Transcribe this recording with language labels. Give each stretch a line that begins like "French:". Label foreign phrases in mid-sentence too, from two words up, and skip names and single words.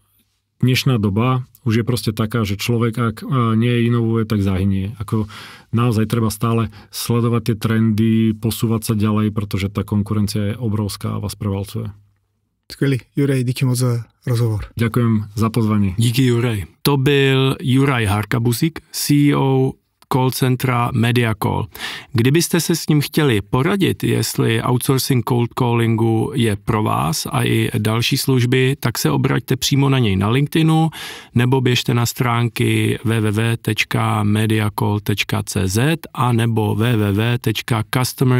Slovak: Dnešná doba už je proste taká, že človek, ak nie inovuje, tak zahynie. Ako naozaj treba stále sledovať tie trendy, posúvať sa ďalej, pretože tá konkurencia je obrovská a vás prevalcuje.
Czech: Skvělý. Juraj, díky moc za rozhovor.
Slovak: Ďakujem za pozvanie.
Czech: Díky, Juraj. To byl Juraj Harkabuzik, CEO call centra Mediacall. Kdybyste se s ním chtěli poradit, jestli outsourcing
English: cold callingu
Czech: je pro vás a i další služby, tak se obraťte přímo na něj na LinkedInu nebo běžte na stránky www.mediacall.cz a nebo www.customerhero.cz.